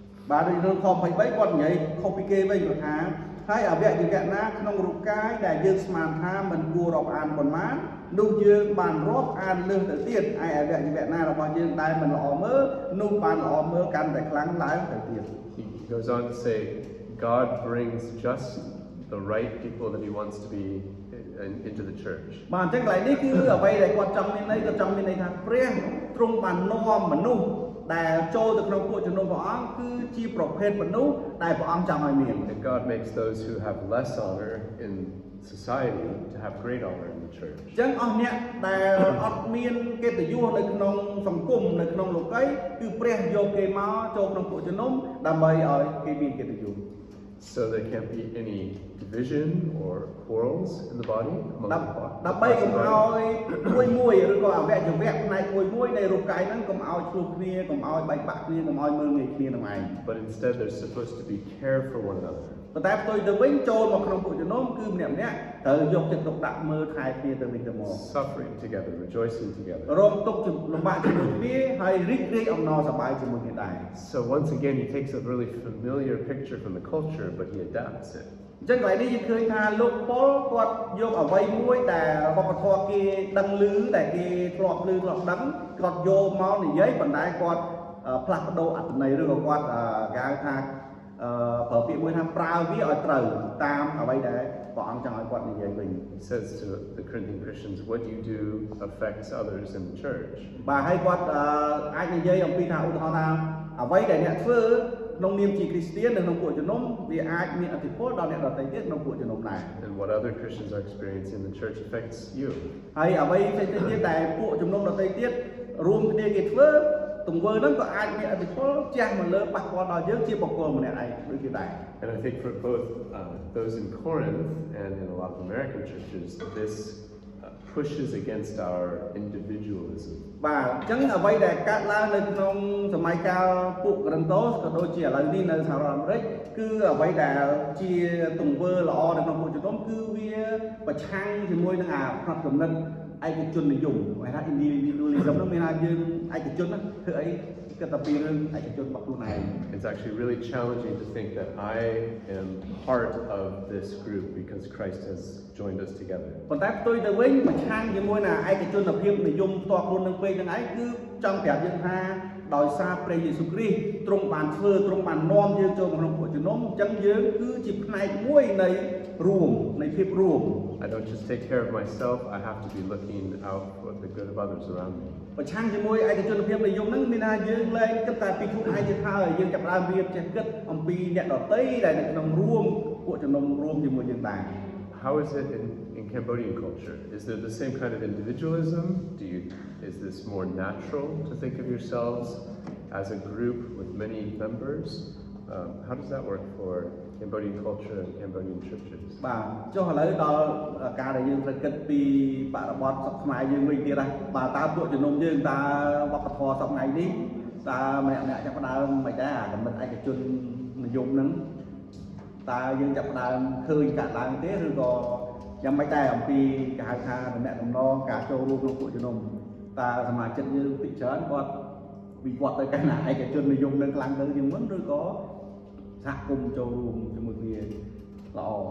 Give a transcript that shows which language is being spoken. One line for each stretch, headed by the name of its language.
Khmer: បាទនៅក្នុងខ23គាត់និយាយខុសពីគេវិញគាត់ថាហើយអវយវៈណាក្នុងរូបកាយដែលយើងស្មានថាមិនគួររាប់អានប៉ុន្មាននោះយើងបានរាប់អានលើសទៅទៀតឯអវយវៈណារបស់យើងដែលមិនល្អមើលនោះបានល្អមើលកាន់តែខ្លាំងឡើងទៅទៀត
English: He goes on to say, God brings just the right people that he wants to be into the church.
Khmer: បាទអញ្ចឹងកន្លែងនេះគឺអ្វីដែលគាត់ចង់មានន័យគាត់ចង់មានន័យថាព្រះទ្រង់បាននាំមនុស្សដែលចូលទៅក្នុងពួកជំនុំព្រះអង្គគឺជាប្រភេទមនុស្សដែលព្រះអង្គចង់ឲ្យមាន
English: And God makes those who have less honor in society to have great honor in the church.
Khmer: អញ្ចឹងអស់អ្នកដែលអត់មានកិត្តិយសនៅក្នុងសង្គមនៅក្នុងលោកីគឺព្រះយកគេមកចូលក្នុងពួកជំនុំដើម្បីឲ្យគេមានកិត្តិយស
English: So there can't be any division or quarrels in the body among the body.
Khmer: ដើម្បីកុំឲ្យមួយឬក៏អវយវៈផ្នែកមួយនៃរូបកាយហ្នឹងកុំឲ្យឆ្លោះគ្នាកុំឲ្យបែកបាក់គ្នាកុំឲ្យមើលងាយគ្នានឹងឯង
English: But instead they're supposed to be care for one another.
Khmer: ប៉ុន្តែផ្ទុយទៅវិញចូលមកក្នុងពួកជំនុំគឺម្នាក់ត្រូវយកចិត្តទុកដាក់មើលថែគ្នាទៅវិញទៅមក
English: Suffering together, rejoicing together.
Khmer: រងទុក្ខលំបាកជាមួយគ្នាហើយរីករាយអំណរសប្បាយជាមួយគ្នាដែរ
English: So once again he takes a really familiar picture from the culture, but he adapts it.
Khmer: អញ្ចឹងកន្លែងនេះយើងឃើញថាលោកប៉ុលគាត់យកអ្វីមួយដែលវប្បធម៌គេដឹងឮដែលគេធ្លាប់ឮធ្លាប់ដឹងគាត់យកមកនិយាយប៉ុន្តែគាត់ផ្លាស់ប្ដូរអត្ថន័យឬក៏គាត់គេហៅថាប្រើពាក្យមួយថាប្រើវាឲ្យត្រូវតាមអ្វីដែលព្រះអង្គចង់ឲ្យគាត់និយាយវិញ
English: He says to the Corinthian Christians, what you do affects others in the church.
Khmer: បាទហើយគាត់អាចនិយាយអំពីថាឧទាហរណ៍ថាអ្វីដែលអ្នកធ្វើក្នុងនាមជាគ្រីស្ទាននៅក្នុងពួកជំនុំវាអាចមានឥទ្ធិពលដល់អ្នកដទៃទៀតក្នុងពួកជំនុំដែរ
English: And what other Christians are experiencing in the church affects you.
Khmer: ហើយអ្វីផ្សេងៗទៀតដែលពួកជំនុំដទៃទៀតរួមគ្នាគេធ្វើទង្វើហ្នឹងក៏អាចមានឥទ្ធិពលជះមកលើប៉ះពាល់ដល់យើងជាបុគ្គលម្នាក់ឯងដូចគ្នាដែរ
English: And I think for both those in Corinth and in a lot of American churches, this pushes against our individualism.
Khmer: បាទអញ្ចឹងអ្វីដែលកើតឡើងនៅក្នុងសម័យកាលពួកកូរិនតូសក៏ដូចជាឥឡូវនេះនៅសហរដ្ឋអាមេរិកគឺអ្វីដែលជាទង្វើល្អនៅក្នុងពួកជំនុំគឺវាប្រឆាំងជាមួយនឹងអាផ្នត់គំនិតឯកជននិយមហៅថា individualism នោះមានថាយើងឯកជនធ្វើអីគិតតែពីរឿងឯកជនរបស់ខ្លួនឯង
English: It's actually really challenging to think that I am part of this group because Christ has joined us together.
Khmer: ប៉ុន្តែផ្ទុយទៅវិញប្រឆាំងជាមួយនឹងឯកជនភាពនិយមផ្ទាល់ខ្លួននឹងពេកហ្នឹងឯងគឺចង់ប្រាប់យើងថាដោយសារព្រះយេស៊ូវគ្រីស្ទទ្រង់បានធ្វើទ្រង់បាននាំយើងចូលក្នុងពួកជំនុំអញ្ចឹងយើងគឺជាផ្នែកមួយនៃរួមនៃភាពរួម
English: I don't just take care of myself, I have to be looking out for the good of others around me.
Khmer: ប្រឆាំងជាមួយឯកជនភាពនិយមហ្នឹងមានថាយើងលែងគិតតែពីខ្លួនឯងទៀតហើយយើងចាប់ផ្ដើមរៀបចេះគិតអំពីអ្នកដទៃដែលនៅក្នុងរួមពួកជំនុំរួមជាមួយយើងដែរ
English: How is it in Cambodian culture? Is there the same kind of individualism? Is this more natural to think of yourselves as a group with many members? How does that work for Cambodian culture and Cambodian churches?
Khmer: បាទចុះឥឡូវដល់ការដែលយើងត្រូវគិតពីបរិបទសពខ្មែរយើងវិញទៀតហើយបាទតើពួកជំនុំយើងតើវប្បធម៌សពថ្ងៃនេះតើម្នាក់ចាប់ផ្ដើមមិនដែរអាកម្រិតឯកជននិយមហ្នឹងតើយើងចាប់ផ្ដើមឃើញកើតឡើងទេឬក៏យ៉ាងម៉េចដែរអំពីគេហៅថាតំណែងតំណងការចូលរួមក្នុងពួកជំនុំតើសមាជិកយើងពីច្រើនគាត់វិវត្តទៅកាន់ឯកជននិយមនឹងខ្លាំងទៅជាងមុនឬក៏សហគមន៍ចូលរួមជាមួយគ្នាល្អ